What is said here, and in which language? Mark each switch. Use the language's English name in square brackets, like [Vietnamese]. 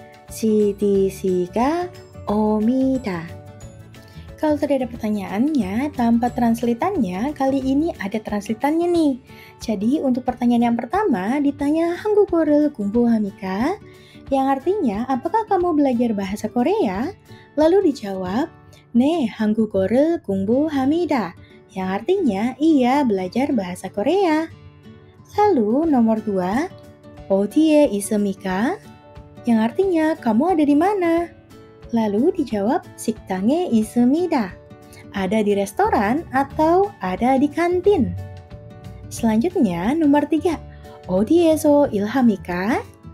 [Korean] CDC가 옵니다. [Indonesian] Kalau tadi ada pertanyaannya tanpa translatannya, kali ini ada translatannya nih. Jadi untuk pertanyaan yang pertama ditanya [Korean] 한국어를 공부합니까? [Indonesian] Yang artinya, apakah kamu belajar bahasa Korea? Lalu dijawab, [Korean] 네, 한국어를 공부합니다. [Indonesian] Yang artinya, iya belajar bahasa Korea. Lalu nomor 2, [Korean] 어디에 있습니까? [Indonesian] Yang artinya, kamu ada di mana? Lalu dijawab, [Korean] 식당에 있습니다. [Indonesian] Ada di restoran atau ada di kantin. Selanjutnya, nomor 3, [Korean] 어디에서 일합니까?